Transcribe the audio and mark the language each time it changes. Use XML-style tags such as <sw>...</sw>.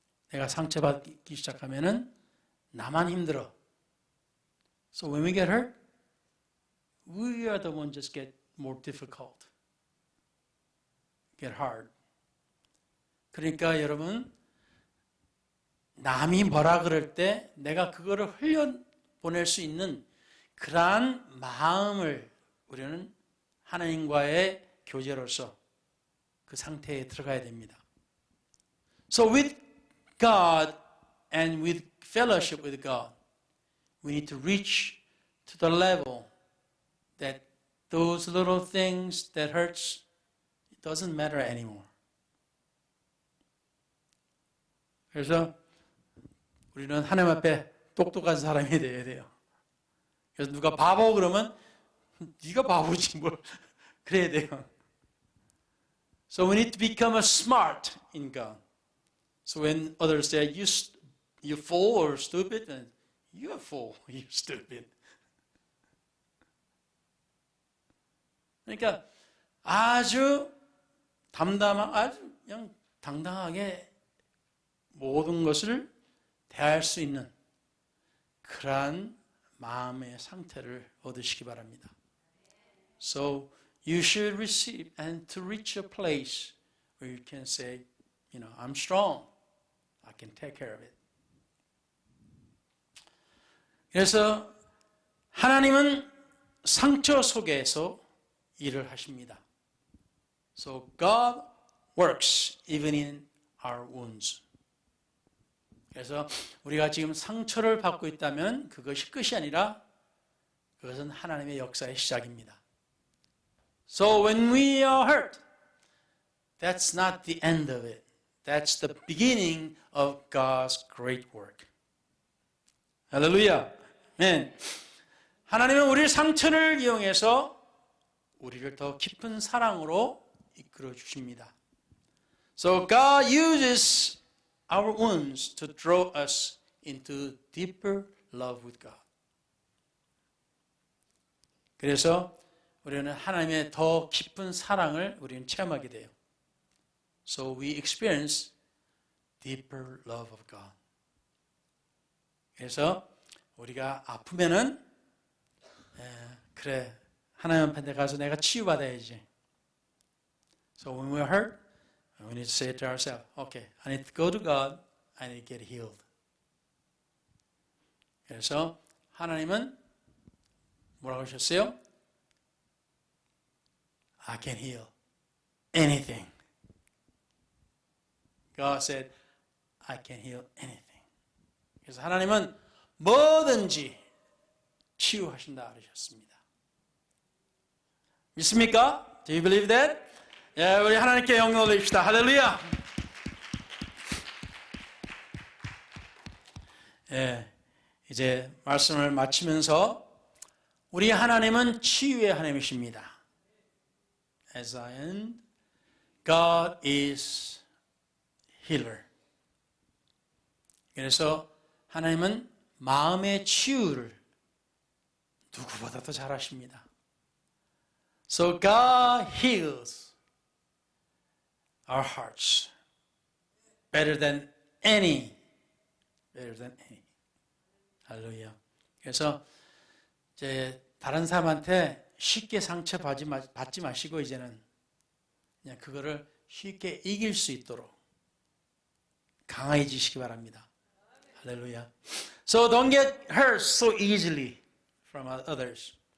<ko>내가 상처받기 시작하면은 나만 힘들어.</ko> <en>So when we get hurt, we are the ones just get more difficult, get hard.</en> <ko>그러니까 여러분 남이 뭐라 그럴 때 내가 그거를 흘려보낼 수 있는 그러한 마음을 우리는 하나님과의 교제로서 그 상태에 들어가야 됩니다.</ko> <en>So with God and with fellowship with God, we need to reach to the level that those little things that hurts, it doesn't matter anymore.</en> <ko>그래서 우리는 하나님 앞에 똑똑한 사람이 되어야 돼요. 그래서 누가 바보 그러면 네가 바보지 뭘 그래야 돼요.</ko> <en>So we need to become a smart in God. So when others say you fool or stupid, then you're a fool, you're stupid.</en> <ko>그러니까 아주 아주 그냥 당당하게 모든 것을 대할 수 있는 그러한 마음의 상태를 얻으시기 바랍니다.</ko> <en>So you should receive and to reach a place where you can say, I'm strong. I can take care of it.</en> <ko>그래서 하나님은 상처 속에서 일을 하십니다.</ko> <en>So God works even in our wounds.</en> <ko>그래서 우리가 지금 상처를 받고 있다면 그것이 끝이 아니라 그것은 하나님의 역사의 시작입니다.</ko> <en>So when we are hurt, that's not the end of it. That's the beginning of God's great work.</en> <ko>할렐루야. 아멘. 하나님은 우리 상처를 이용해서 우리를 더 깊은 사랑으로 이끌어 주십니다.</ko> <en>So God uses our wounds to draw us into deeper love with God.</en> <ko>그래서 우리는 하나님의 더 깊은 사랑을 우리는 체험하게 돼요.</ko> <en>So we experience deeper love of God.</en> <ko>그래서 우리가 아프면은 그래 하나님 앞에 가서 내가 치유받아야지.</ko> <en>So when we're hurt, we need to say to ourselves, okay, I need to go to God, I need to get healed.</en> <ko>그래서 하나님은 뭐라고 하셨어요?</ko> <en>I can heal anything. God said, I can heal anything.</en> <ko>그래서 하나님은 뭐든지 치유하신다 그러셨습니다. 믿습니까?</ko> <en>Do you believe that?</en> <ko>예, 우리 하나님께 영광 올립시다. 할렐루야. 예, 이제 말씀을 마치면서 우리 하나님은 치유의 하나님이십니다.</ko> <en>As I end, God is healer.</en> <ko>그래서 하나님은 마음의 치유를 누구보다도 잘하십니다.</ko> <en>So God heals our hearts better than any.</en> <ko>할렐루야. 그래서 이제 다른 사람한테 쉽게 상처 받지 마시고 이제는 그냥 그거를 쉽게 이길 수 있도록 강해지시기 바랍니다. 할렐루야.</ko> <en>So don't get hurt so easily from others.</en>